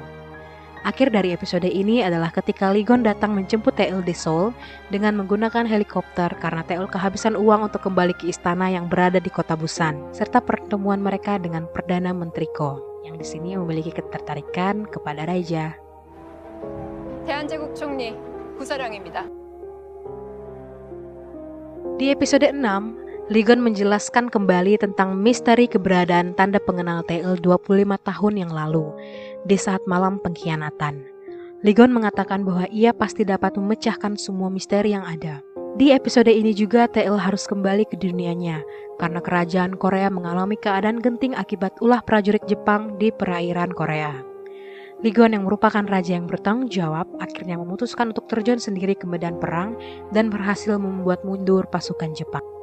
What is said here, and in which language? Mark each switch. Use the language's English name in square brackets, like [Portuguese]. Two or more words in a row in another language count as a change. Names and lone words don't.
[Indonesian] Akhir dari episode ini adalah ketika Ligon datang menjemput Tae-eul di Seoul dengan menggunakan helikopter karena Tae-eul kehabisan uang untuk kembali ke istana yang berada di kota Busan, serta pertemuan mereka dengan Perdana Menteri Ko yang di sini memiliki ketertarikan kepada raja. [Korean] 대한제국 총리 구사령입니다. [Indonesian] Di episode 6, Ligon menjelaskan kembali tentang misteri keberadaan tanda pengenal Tae-eul 25 tahun yang lalu di saat malam pengkhianatan. Ligon mengatakan bahwa ia pasti dapat memecahkan semua misteri yang ada. Di episode ini juga Tae-eul harus kembali ke dunianya karena kerajaan Korea mengalami keadaan genting akibat ulah prajurit Jepang di perairan Korea. Ligon yang merupakan raja yang bertanggung jawab akhirnya memutuskan untuk terjun sendiri ke medan perang dan berhasil membuat mundur pasukan Jepang.